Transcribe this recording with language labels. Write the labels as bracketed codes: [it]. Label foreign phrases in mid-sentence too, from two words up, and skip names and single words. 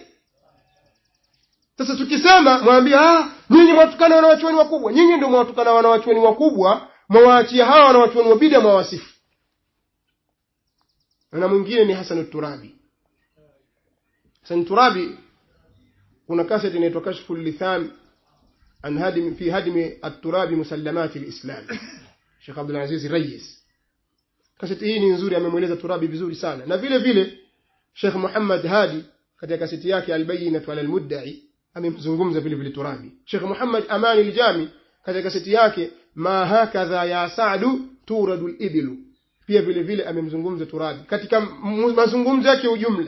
[sw] Sasa tukisema mwambie, nyinyi mwatukana wanawachuoni wakubwa. Nyinyi ndio mwatukana wanawachuoni wakubwa, mwaachia hawa wanawachuoni wa bid'a mwawasifu. Na mwingine ni Hasan al-Turabi. Hasan al-Turabi kuna kaseti inaitwa Kashful Lithan an hadim fi hadim at-Turabi musallamat al-Islam, Sheikh Abdul Aziz Rayis. Kaseti hii ni nzuri, amemueleza Turabi vizuri sana. Na vile vile Sheikh Muhammad Hadi katika kaseti yake Al-Bayyinah ala al-Mudda'i amemzungumza vile vile Turabi. Sheikh Muhammad Amani al-Jami katika kaseti yake Ma hakadha ya Sa'du turadu al-Ibilu, pia vile vile amemzungumza Turabi katika mazungumzo yake ujumla.